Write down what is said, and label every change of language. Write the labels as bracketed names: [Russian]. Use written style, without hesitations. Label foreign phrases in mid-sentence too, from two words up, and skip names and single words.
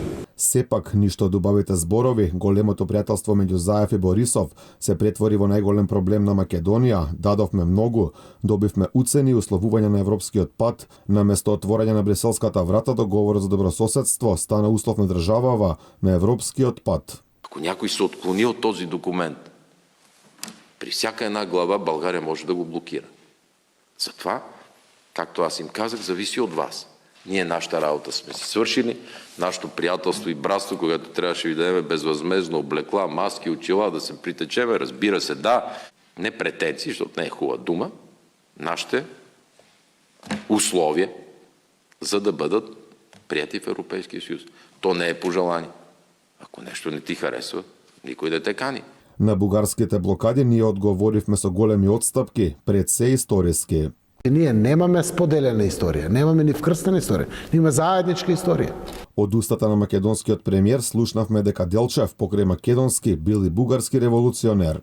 [Macedonian] Сепак, ништо од убавите зборови, големото пријателство меѓу Заев и Борисов се претвори во најголем проблем на Македонија. Дадовме многу, добивме уцени и условувања на европскиот пат, наместо отворање на бриселската врата, договорот за добрососедство стана услов на државава на европскиот пат. [Bulgarian] Ако някой се отклони от този документ, при всяка една глава България може да го блокира. Затова, както аз им казах, зависи от вас. Ние нашата работа сме си свършили, нашето приятелство и братство, когато трябваше ви да дадем безвъзмездно облекла, маски, очила, да се притечеме, разбира се, да, не претенции, защото не е хубава дума, нашите условия, за да бъдат прияти в Европейския съюз. То не е пожелание. Ако нещо не ти харесва, никой да те кани. [Macedonian] На бугарските блокади ние одговоривме со големи отстапки, пред се историски. Ние немаме споделена историја, немаме ни вкрстена историја, имаме заедничка историја. Од устата на македонскиот премиер слушнавме дека Делчев покрај македонски бил и бугарски револуционер.